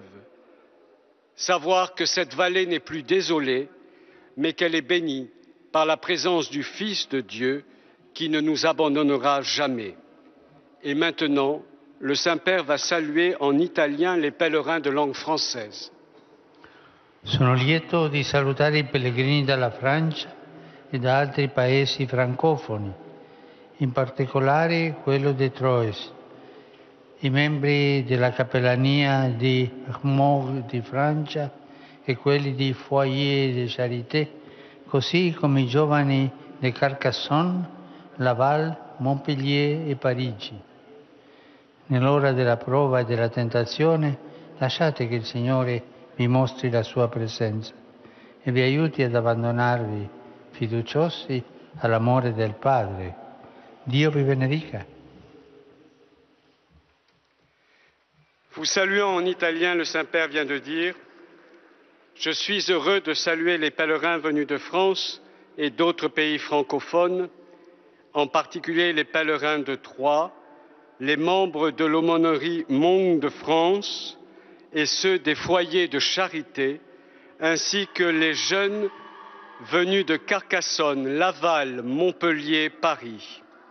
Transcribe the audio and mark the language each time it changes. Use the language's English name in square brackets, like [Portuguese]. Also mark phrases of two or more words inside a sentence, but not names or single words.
[French] Savoir que cette vallée n'est plus désolée, mais qu'elle est bénie par la présence du Fils de Dieu qui ne nous abandonnera jamais. Et maintenant, le Saint-Père va saluer en italien les pèlerins de langue française. [Italian] Sono lieto di salutare i pellegrini dalla Francia e da altri paesi francofoni, in particolare quello di Troyes, i membri della Cappellania di Armagh di Francia e quelli di Foyer de Charité, così come i giovani di Carcassonne, Laval, Montpellier e Parigi. Nell'ora della prova e della tentazione, lasciate che il Signore vi mostri la sua presenza e vi aiuti ad abbandonarvi fiduciosi all'amore del Padre. Dio vi benedica. [French] Vous saluant en italien, le Saint-Père vient de dire « Je suis heureux de saluer les pèlerins venus de France et d'autres pays francophones, en particulier les pèlerins de Troyes, les membres de l'aumônerie Monde de France et ceux des foyers de charité, ainsi que les jeunes venus de Carcassonne, Laval, Montpellier, Paris.